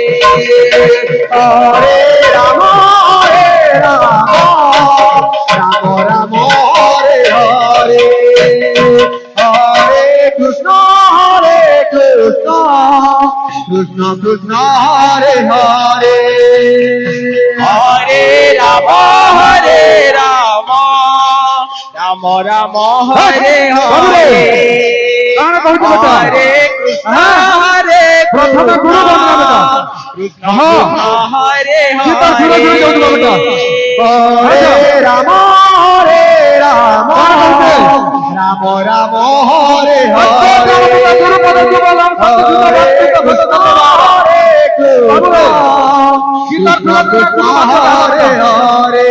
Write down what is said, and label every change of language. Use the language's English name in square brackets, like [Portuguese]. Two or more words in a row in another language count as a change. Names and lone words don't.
[Sanskrit] হরে রাম রাম রাম হরে হরে হরে কৃষ্ণ কৃষ্ণ কৃষ্ণ কৃষ্ণ হরে হরে হরে রাম রাম রাম হরে হরে হরে কৃষ্ণ [Bangla] প্রথমে গুরু বন্দনা বেটা। [Sanskrit] কৃষ্ণ কৃষ্ণ হরে হরে হরে রাম রাম রাম হরে হরে হরে কৃষ্ণ কৃষ্ণ কৃষ্ণ হরে হরে